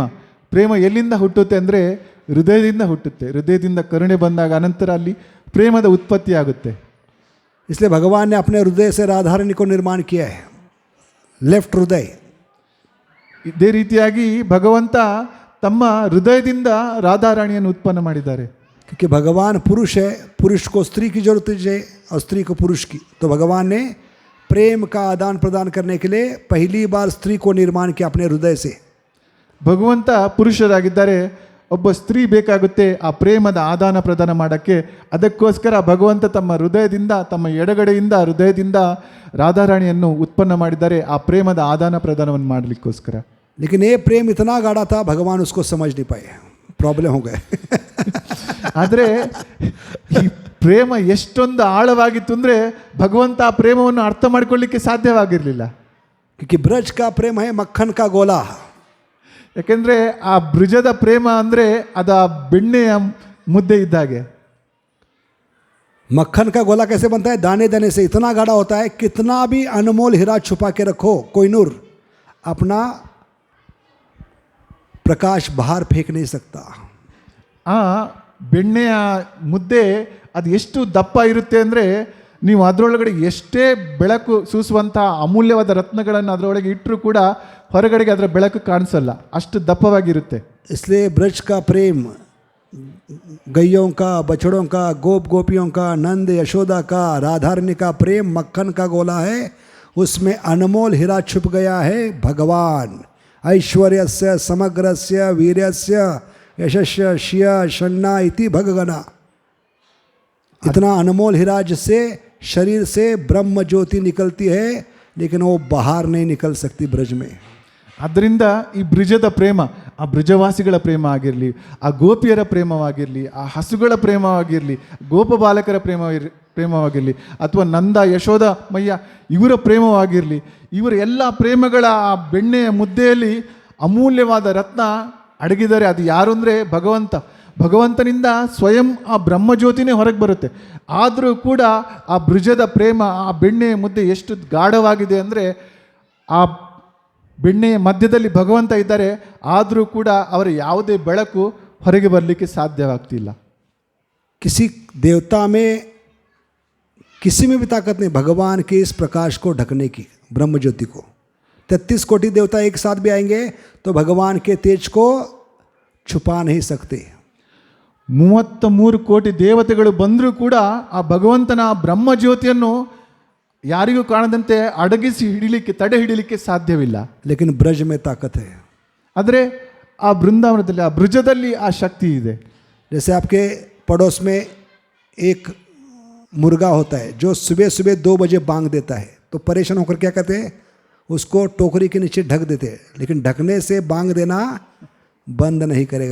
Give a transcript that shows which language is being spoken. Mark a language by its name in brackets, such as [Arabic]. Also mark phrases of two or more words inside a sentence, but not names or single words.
[Kannada] ಪ್ರೇಮ ಎಲ್ಲಿಂದ ಹುಟ್ಟುತ್ತೆ ಅಂದರೆ ಹೃದಯದಿಂದ ಹುಟ್ಟುತ್ತೆ. ಹೃದಯದಿಂದ ಕರುಣೆ ಬಂದಾಗ ಅನಂತರ ಅಲ್ಲಿ ಪ್ರೇಮದ ಉತ್ಪತ್ತಿ ಆಗುತ್ತೆ. [Hindi] इसलिए भगवान ने अपने हृदय से राधारानी को निर्माण किया है, लेफ्ट हृदय. [Kannada] ಇದೇ ರೀತಿಯಾಗಿ ಭಗವಂತ ತಮ್ಮ ಹೃದಯದಿಂದ ರಾಧಾರಾಣಿಯನ್ನು ಉತ್ಪನ್ನ ಮಾಡಿದ್ದಾರೆ. [Hindi] क्योंकि भगवान पुरुष है, पुरुष को स्त्री की जरूरत है और स्त्री को पुरुष की. तो भगवान ने प्रेम का आदान प्रदान करने के लिए पहली बार स्त्री को निर्माण किया अपने हृदय से. [Kannada] ಭಗವಂತ ಪುರುಷರಾಗಿದ್ದಾರೆ, ಒಬ್ಬ ಸ್ತ್ರೀ ಬೇಕಾಗುತ್ತೆ ಆ ಪ್ರೇಮದ ಆದಾನ ಪ್ರದಾನ ಮಾಡೋಕ್ಕೆ. ಅದಕ್ಕೋಸ್ಕರ ಭಗವಂತ ತಮ್ಮ ಹೃದಯದಿಂದ, ತಮ್ಮ ಎಡಗಡೆಯಿಂದ ಹೃದಯದಿಂದ ರಾಧಾರಾಣಿಯನ್ನು ಉತ್ಪನ್ನ ಮಾಡಿದ್ದಾರೆ, ಆ ಪ್ರೇಮದ ಆದಾನ ಪ್ರದಾನವನ್ನು ಮಾಡಲಿಕ್ಕೋಸ್ಕರ. [Hindi] लेकिन ये प्रेम इतना गाढ़ा था, भगवान उसको समझ नहीं पाए, प्रॉब्लम हो गए. [Kannada] ಆದರೆ ಈ ಪ್ರೇಮ ಎಷ್ಟೊಂದು ಆಳವಾಗಿತ್ತು ಅಂದರೆ ಭಗವಂತ ಆ ಪ್ರೇಮವನ್ನು ಅರ್ಥ ಮಾಡಿಕೊಳ್ಳಿಕ್ಕೆ ಸಾಧ್ಯವಾಗಿರಲಿಲ್ಲ. [Hindi] क्योंकि ब्रज का प्रेम है मक्खन का गोला. [Kannada] ಯಾಕೆಂದರೆ ಆ ಬ್ರಜದ ಪ್ರೇಮ ಅಂದರೆ ಅದು ಆ ಬೆಣ್ಣೆಯ ಮುದ್ದೆ ಇದ್ದಾಗೆ. [Hindi] मक्खन का गोला कैसे बनता है? दाने दाने से. इतना गाढ़ा होता है, कितना भी अनमोल हीरा छुपा के रखो, कोहिनूर अपना प्रकाश बाहर फेंक नहीं सकता. [Kannada] ಆ ಬೆಣ್ಣೆಯ ಮುದ್ದೆ ಅದು ಎಷ್ಟು ದಪ್ಪ ಇರುತ್ತೆ ಅಂದರೆ ನೀವು ಅದರೊಳಗಡೆ ಎಷ್ಟೇ ಬೆಳಕು ಸೂಸುವಂಥ ಅಮೂಲ್ಯವಾದ ರತ್ನಗಳನ್ನು ಅದರೊಳಗೆ ಇಟ್ಟರೂ ಕೂಡ ಹೊರಗಡೆಗೆ ಅದರ ಬೆಳಕು ಕಾಣಿಸಲ್ಲ, ಅಷ್ಟು ದಪ್ಪವಾಗಿರುತ್ತೆ. [Hindi] इसलिए ब्रज का प्रेम, गैयों का, बछड़ों का, गोप गोपियों का, नंद यशोदा का, राधारणी का प्रेम मक्खन का गोला है. उसमें अनमोल हीरा छुप गया है, भगवान. [Sanskrit] ऐश्वर्यस्य, समग्रस्य, वीर्यस्य, यशस्य शिय षण्णा इति भगगना। [Hindi] इतना अनमोल हीरा जिससे शरीर से ब्रह्म ज्योति निकलती है, लेकिन वो बाहर नहीं निकल सकती ब्रज में। [Kannada] ಆದ್ದರಿಂದ ಈ ಬ್ರಿಜದ ಪ್ರೇಮ, ಆ ಬ್ರಿಜವಾಸಿಗಳ ಪ್ರೇಮ ಆಗಿರಲಿ, ಆ ಗೋಪಿಯರ ಪ್ರೇಮವಾಗಿರಲಿ, ಆ ಹಸುಗಳ ಪ್ರೇಮವಾಗಿರಲಿ, ಗೋಪ ಬಾಲಕರ ಪ್ರೇಮವಾಗಿರಲಿ, ಅಥವಾ ನಂದ ಯಶೋಧ ಮಯ್ಯ ಇವರ ಪ್ರೇಮವಾಗಿರಲಿ, ಇವರ ಎಲ್ಲ ಪ್ರೇಮಗಳ ಆ ಬೆಣ್ಣೆಯ ಮುದ್ದೆಯಲ್ಲಿ ಅಮೂಲ್ಯವಾದ ರತ್ನ ಅಡಗಿದ್ದಾರೆ. ಅದು ಯಾರು ಅಂದರೆ ಭಗವಂತನಿಂದ ಸ್ವಯಂ ಆ ಬ್ರಹ್ಮಜ್ಯೋತಿನೇ ಹೊರಗೆ ಬರುತ್ತೆ. ಆದರೂ ಕೂಡ ಆ ಬ್ರಿಜದ ಪ್ರೇಮ, ಆ ಬೆಣ್ಣೆಯ ಮುದ್ದೆ ಎಷ್ಟು ಗಾಢವಾಗಿದೆ ಅಂದರೆ, ಆ ಬೆಣ್ಣೆಯ ಮಧ್ಯದಲ್ಲಿ ಭಗವಂತ ಇದ್ದಾರೆ, ಆದರೂ ಕೂಡ ಅವರ ಯಾವುದೇ ಬೆಳಕು ಹೊರಗೆ ಬರಲಿಕ್ಕೆ ಸಾಧ್ಯವಾಗ್ತಿಲ್ಲ. [Hindi] किसी देवता में किसी में भी ताकत नहीं भगवान के इस प्रकाश को ढकने की, ब्रह्म ज्योति को। 33 कोटि देवता एक साथ भी आएंगे तो भगवान के तेज को छुपा नहीं सकते. [Kannada] 33 ಕೋಟಿ ದೇವತೆಗಳು ಬಂದರೂ ಕೂಡ ಆ ಭಗವಂತನ ಬ್ರಹ್ಮ ಜ್ಯೋತಿಯನ್ನು ಯಾರಿಗೂ ಕಾಣದಂತೆ ಅಡಗಿಸಿ ತಡೆ ಹಿಡಿಲಿಕ್ಕೆ ಸಾಧ್ಯವಿಲ್ಲ. [Hindi] लेकिन ब्रज में ताकत है. [Kannada] ಆದರೆ ಆ ಬೃಂದಾವನದಲ್ಲಿ, ಆ ಬ್ರಜದಲ್ಲಿ ಆ ಶಕ್ತಿ ಇದೆ. [Hindi] जैसे आपके पड़ोस में एक मुर्गा होता है जो सुबह सुबह 2 बजे बांग देता है, तो परेशान होकर क्या कहते हैं, उसको टोकरी के नीचे ढक देते हैं, लेकिन ढकने से बांग देना बंद नहीं करेगा.